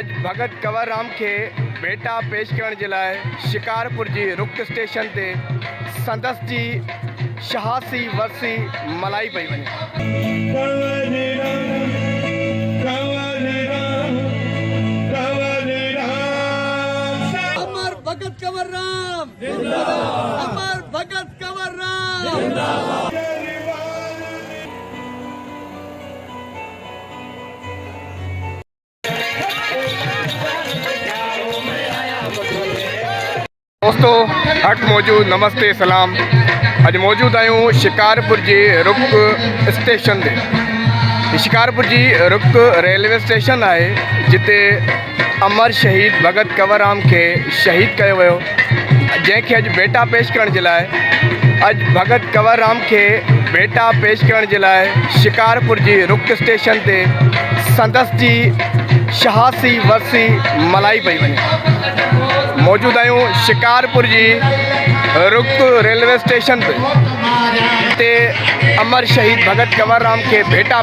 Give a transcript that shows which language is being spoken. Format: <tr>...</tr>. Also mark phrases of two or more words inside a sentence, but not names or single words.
<sd>भगत कंवर राम के भेटा पेश करण जे लाइ शिकारपुर जी रुक स्टेशन ते संदसि जी 86 वर्सी मल्हाई पई वञे। अमर भगत कंवर राम जिंदाबाद, अमर भगत कंवर राम जिंदाबाद। दोस्तों हट मौजूद नमस्ते सलाम। अज मौजूद आयूं शिकारपुर जी रुक स्टेशन ते। शिकारपुर जी रुक रेलवे स्टेशन है जिते अमर शहीद भगत कंवर राम के शहीद किया वियो, जैसे अज भेटा पेश करण जे लाइ अज भगत कंवर राम के भेटा पेश करण जे लाइ शिकारपुर जी रुक स्टेशन ते संदसि जी 86 वर्सी मल्हाई पई वञे। मौजूद आयूं शिकारपुर जी रुक रेलवे स्टेशन ते अमर शहीद भगत कंवर राम के भेटा</sd>